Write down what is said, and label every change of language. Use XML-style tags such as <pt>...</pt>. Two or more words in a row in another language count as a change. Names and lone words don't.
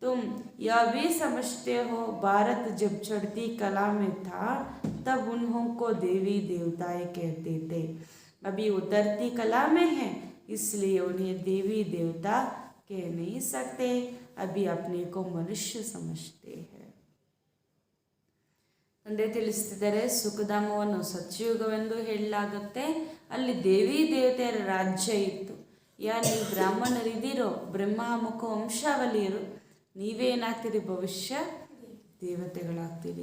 <hi>तुम यह भी समझते हो भारत जब चढ़ती कला में था तब उन्हों को देवी देवताएं कहते थे। अभी उतरती कला में है इसलिए उन्हें देवी देवता कह नहीं सकते, अभी अपने को मनुष्य समझते हैं.</hi> <kn>ತಂದೆ ತಿಳಿಸ್ತಿದ್ದಾರೆ, ಸುಖಧಾಮವನ್ನು ಸತ್ಯಯುಗವೆಂದು ಹೇಳಲಾಗುತ್ತೆ. ಅಲ್ಲಿ ದೇವಿ ದೇವತೆಯರ ರಾಜ್ಯ ಇತ್ತು. ನೀವು ಬ್ರಾಹ್ಮಣರಿದ್ದೀರೋ, ಬ್ರಹ್ಮಮುಖ ವಂಶಾವಳಿಯರು, ನೀವೇನಾಗ್ತೀರಿ ಭವಿಷ್ಯ ದೇವತೆಗಳಾಗ್ತೀರಿ.</kn>